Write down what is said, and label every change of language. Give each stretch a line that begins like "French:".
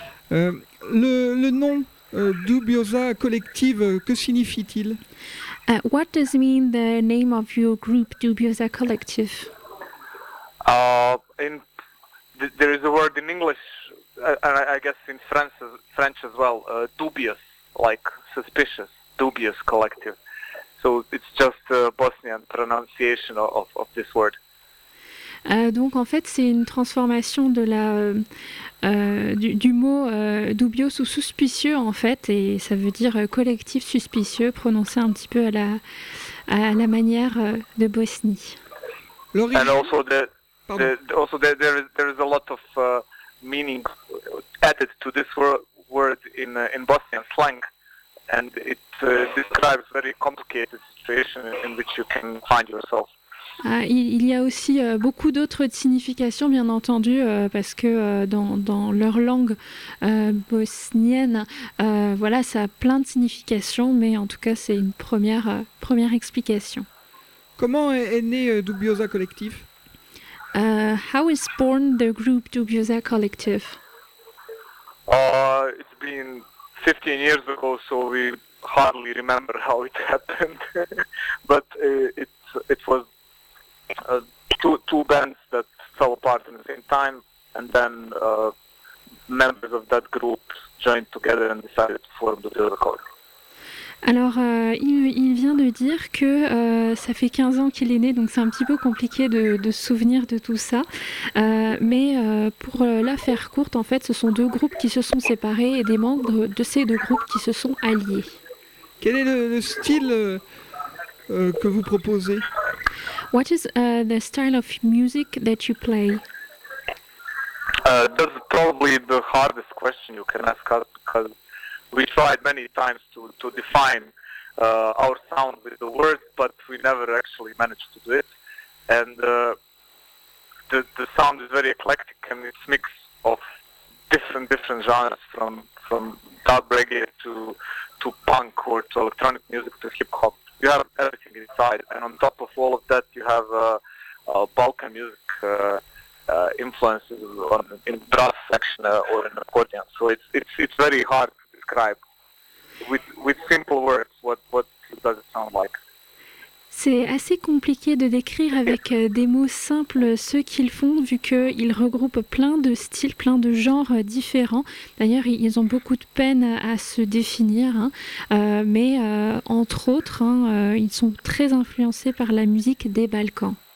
French: Le nom Dubiosa Collective, que signifie-t-il?
English: What does mean the name of your group Dubiosa Collective? There is a word in English, and I guess in French as well. Dubious, like suspicious. Dubious Collective. So it's just a Bosnian pronunciation of this word.
French: Donc en fait c'est une transformation de la du mot dubios ou suspicieux en fait, et ça veut dire collectif suspicieux, prononcé un petit peu à la manière de Bosnie. L'origine.
English: And also there is a lot of meaning added to this word in Bosnian slang. And it describes very complicated situation in which you can find yourself.
French: Il y a aussi beaucoup d'autres significations, bien entendu, parce que dans leur langue bosnienne, voilà, ça a plein de significations, mais en tout cas, c'est une première explication. Comment est né Dubiosa Collective?
English: How is born the group Dubiosa Collective? It's been 15 years ago, so we hardly remember how it happened. But it was two bands that fell apart in the same time, and then members of that group joined together and decided to form the other group.
French: Alors, il vient de dire que ça fait 15 ans qu'il est né, donc c'est un petit peu compliqué de se souvenir de tout ça. Mais pour la faire courte, en fait, ce sont deux groupes qui se sont séparés et des membres de ces deux groupes qui se sont alliés. Quel est le style que vous proposez?
English: What is the style of music that you play? That's probably the hardest question you can ask us, because we tried many times to define our sound with the words, but we never actually managed to do it. And the sound is very eclectic, and it's a mix of different genres, from dub reggae to punk or to electronic music to hip hop. You have everything inside, and on top of all of that, you have Balkan music influences in brass section or in accordion. So it's very hard. With simple words, what does it sound like?
French: C'est assez compliqué de décrire avec des mots simples ce qu'ils font, vu qu'ils regroupent plein de styles, plein de genres différents. D'ailleurs, ils ont beaucoup de peine à se définir, hein. Mais entre autres, hein, ils sont très influencés par la musique des Balkans.